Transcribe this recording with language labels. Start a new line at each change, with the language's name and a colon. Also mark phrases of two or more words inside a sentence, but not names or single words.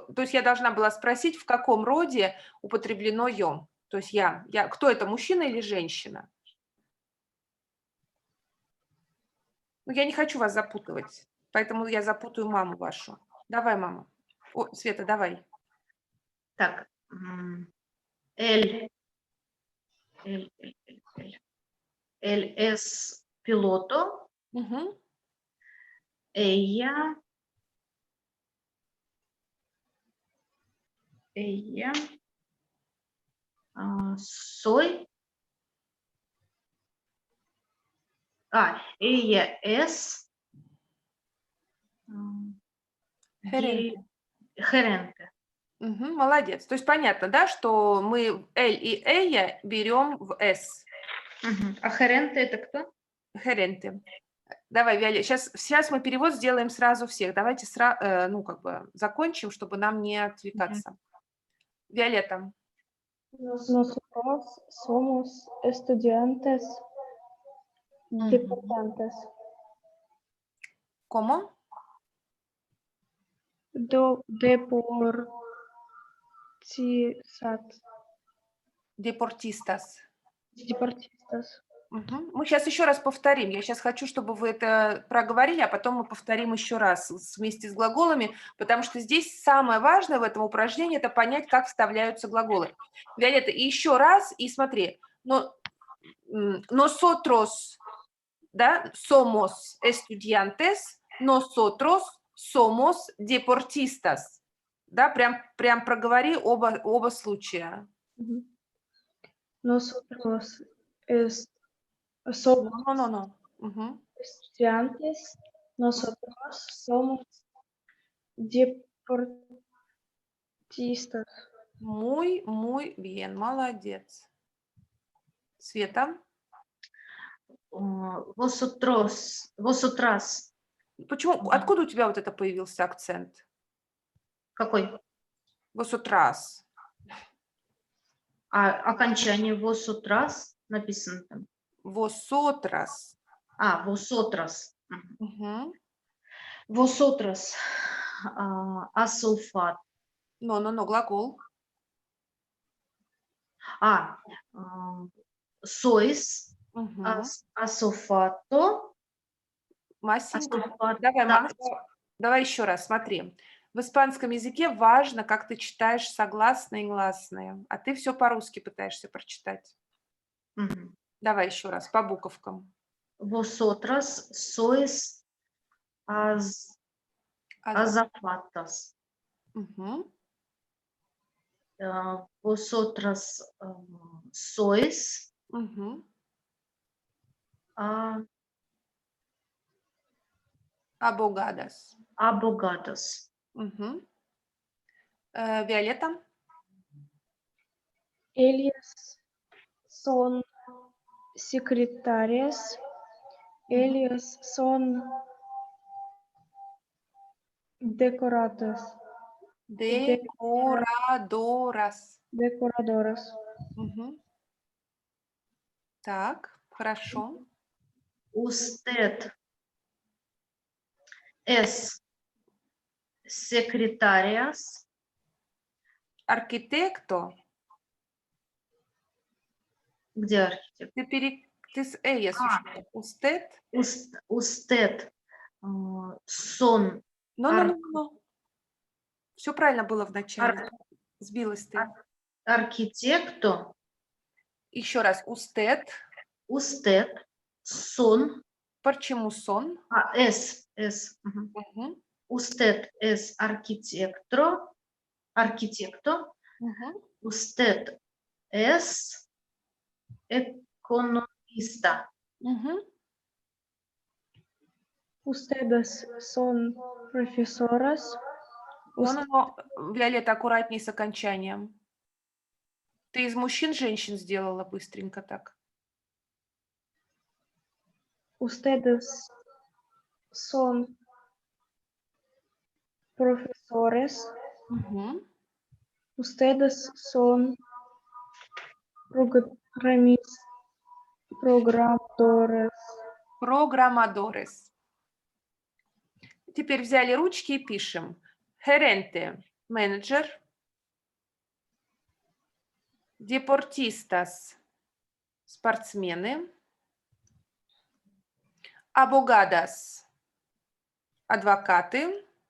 Russian: То есть я должна была спросить, в каком роде употреблено «ем». То есть кто это, мужчина или женщина? Ну, я не хочу вас запутывать, поэтому я запутаю маму вашу. Давай, мама. О, Света, давай. Так.
Spanish: Él es piloto. Угу. Ella soy. Ella es Gerente. gerente.
Russian: Мгм, молодец. То есть понятно, да, что мы «эль» и «эя» берем в «с». Мгм. А gerente это кто?
Spanish: Gerente.
Russian: Давай, Виолет, сейчас мы перевод сделаем сразу всех. Давайте закончим, чтобы нам не отвлекаться. Виолетта.
Spanish: Nosotros somos estudiantes deportantes. ¿Cómo? Deportistas. Deportistas. Мгм.
Russian: Мы сейчас еще раз повторим. Я сейчас хочу, чтобы вы это проговорили, а потом мы повторим еще раз вместе с глаголами, потому что здесь самое важное в этом упражнении – это понять, как вставляются глаголы. Виолетта, и еще раз, и смотри.
Spanish: Nosotros, да, somos estudiantes, nosotros somos deportistas.
Russian: Да, прям проговори оба случая.
Spanish: Nosotros somos No. Угу. estudiantes, nosotros somos deportistas. Muy bien,
Russian: молодец. Света?
Spanish: Vosotras.
Russian: Почему? Откуда у тебя вот это появился акцент? Какой?
Spanish: Vosotras.
Russian: Окончание vosotras написано там.
Spanish: Vosotras. Vosotras. Угу. Vosotras. Асулфат. No,
Russian: глагол.
Spanish: Sois. Угу. Асулфато.
Russian: Масенька. Давай еще раз, смотри. В испанском языке важно, как ты читаешь согласные и гласные, а ты все по-русски пытаешься прочитать. Угу. Давай еще раз, по буковкам.
Spanish: Vosotras sois azafatas. Угу. Vosotras sois Угу. Abogadas. abogadas.
Russian: Угу. Виолетта?
Spanish: Ellas son secretarias. Ellas son decoradoras. Decoradoras. Угу.
Russian: Так, хорошо.
Spanish: Usted es secretarias. Архитекто.
Russian: Где архитектор? Ты с «эя» существует.
Spanish: Usted son.
Russian: Но. Все правильно было в начале. Сбилась ты.
Spanish: Arquitecto.
Russian: Еще раз.
Spanish: Usted. Usted son.
Russian: Почему сон?
Spanish: Es. Угу. Usted es arquitecto. Arquitecto. Угу. Usted es economista. Угу. Ustedes son profesoras.
Russian: Но, Виолетта, аккуратней с окончанием. Ты из мужчин женщин сделала быстренько так.
Spanish: Ustedes son profesores. Угу. Ustedes son programadores. Программадорес.
Russian: Теперь взяли ручки и пишем. Gerente, менеджер. Deportistas, спортсмены. Abogadas, адвокаты.